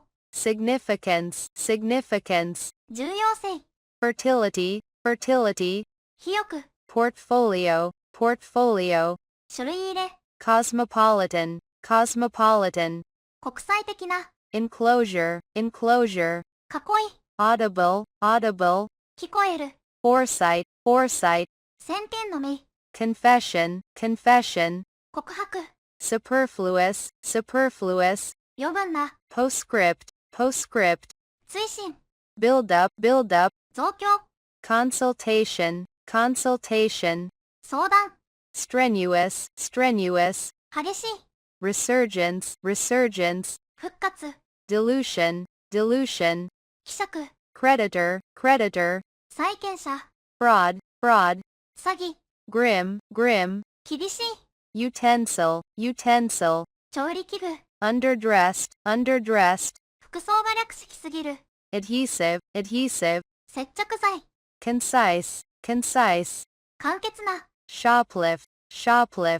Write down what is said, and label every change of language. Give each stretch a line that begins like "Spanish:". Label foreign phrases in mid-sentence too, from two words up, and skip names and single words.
English: significance, significance,
Japanese: 重要性、
English: fertility, fertility,
Japanese: 肥沃、
English: portfolio, portfolio,
Japanese: 書類入れ、
English: cosmopolitan, cosmopolitan,
Japanese: 国際的な、
English: enclosure, enclosure,
Japanese: 囲い、
English: audible, audible,
Japanese: 聞こえる、
English: foresight, foresight,
Japanese: 先見の明、
English: confession, confession,
Japanese: 告白、
English: superfluous, superfluous,
Japanese: 余分な、
English: postscript, postscript,
Japanese: 追伸、
English: build up, build up,
Japanese: 増強、
English: consultation, consultation,
Japanese: 相談、
English: strenuous, strenuous,
Japanese: 激しい、
English: resurgence, resurgence,
Japanese: 復活、
English: dilution, dilution,
Japanese: 希釈、
English: creditor, creditor,
Japanese: 債権者、
English: fraud, fraud,
Japanese: 詐欺、
English: grim, grim,
Japanese: 厳しい、
English: utensil, utensil,
Japanese: 調理器具、
English: underdressed, underdressed,
Japanese: 服装が略式すぎる、
English: adhesive, adhesive,
Japanese: 接着剤、
English: concise, concise,
Japanese: 簡潔な、
English: shoplift, shoplift,